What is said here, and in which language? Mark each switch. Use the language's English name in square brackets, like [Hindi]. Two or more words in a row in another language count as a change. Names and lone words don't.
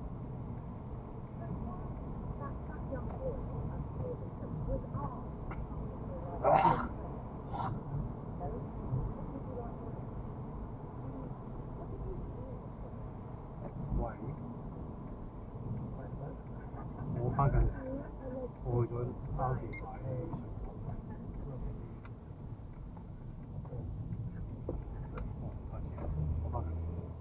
[English] So was that young boy, I'm told you, was art part of your life? No? What did you like doing? What did you dream of doing? Why? It's my life. [Chinese] 我看看， [English] I like [Chinese] 我觉得到底还有什么？ [English] Probably [Chinese] 哦，他其实我看看。